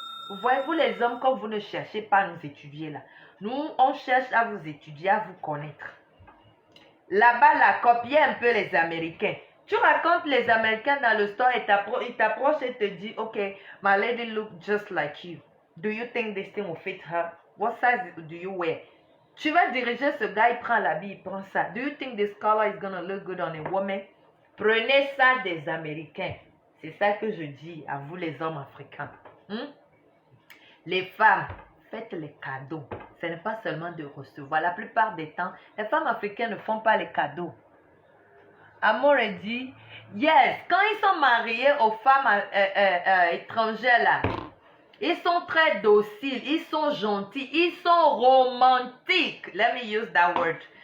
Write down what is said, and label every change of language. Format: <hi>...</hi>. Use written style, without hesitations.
<fr>Vous voyez, vous les hommes, quand vous ne cherchez pas à nous étudier là, nous, on cherche à vous étudier, à vous connaître. Là-bas, la copier un peu les Américains. Tu racontes les Américains dans le store et ils t'approchent et te disent,</fr> <en>OK, my lady look just like you. Do you think this thing will fit her? What size do you wear?</en> <fr>Tu vas diriger ce gars, il prend l'habit, il prend ça.</fr> <en>Do you think this color is gonna look good on a woman?</en> <fr>Prenez ça des Américains. C'est ça que je dis à vous les hommes africains. Les femmes, faites les cadeaux. Ce n'est pas seulement de recevoir. La plupart des temps, les femmes africaines ne font pas les cadeaux. Amour dit, yes, quand ils sont mariés aux femmes étrangères là, ils sont très dociles, ils sont gentils, ils sont romantiques.</fr> <en>Let me use that word.</en>